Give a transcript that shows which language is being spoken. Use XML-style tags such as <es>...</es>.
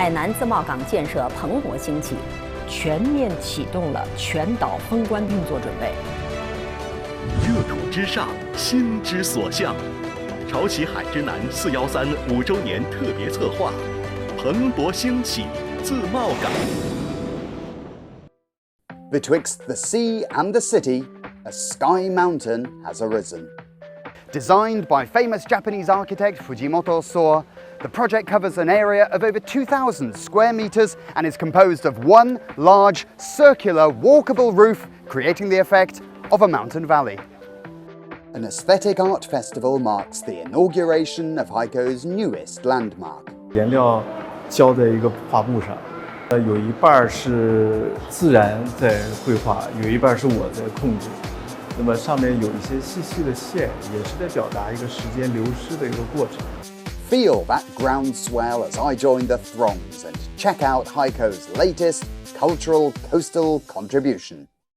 <zh>海南自贸港建设蓬勃兴起，全面启动了全岛封关运作准备。热土之上，心之所向。潮起海之南413 5周年特别策划，蓬勃兴起自贸港。</zh> <en>Betwixt the sea and the city, a sky mountain has arisen. Designed by famous Japanese architect Fujimoto Soa, the project covers an area of over 2,000 square meters and is composed of one large, circular, walkable roof, creating the effect of a mountain valley. An aesthetic art festival marks the inauguration of Haikou newest landmark.</en> <zh>颜料浇在一个画布上，有一半是自然在绘画，有一半是我在控制。那么上面有一些细细的线，也是在表达一个时间流失的一个过程。</zh> <en>Feel that groundswell as I join the throngs and check out Haikou's latest cultural coastal contribution.</en>